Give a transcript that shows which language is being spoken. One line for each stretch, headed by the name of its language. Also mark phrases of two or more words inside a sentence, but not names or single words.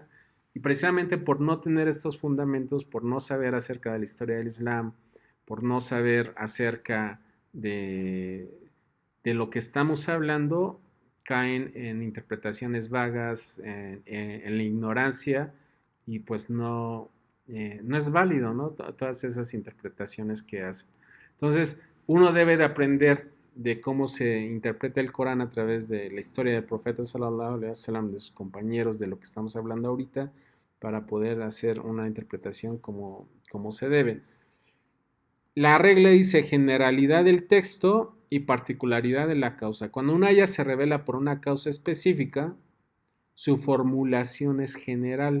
Spanish: Y precisamente por no tener estos fundamentos, por no saber acerca de la historia del Islam, por no saber acerca de lo que estamos hablando, caen en interpretaciones vagas, en la ignorancia, y pues no es válido, ¿no? Todas esas interpretaciones que hacen. Entonces, uno debe de aprender de cómo se interpreta el Corán a través de la historia del profeta
Arabic: صلى الله عليه وسلم,
Spanish: de sus compañeros, de lo que estamos hablando ahorita, para poder hacer una interpretación como se debe. La regla dice generalidad del texto y particularidad de la causa. Cuando una haya se revela por una causa específica, su formulación es general.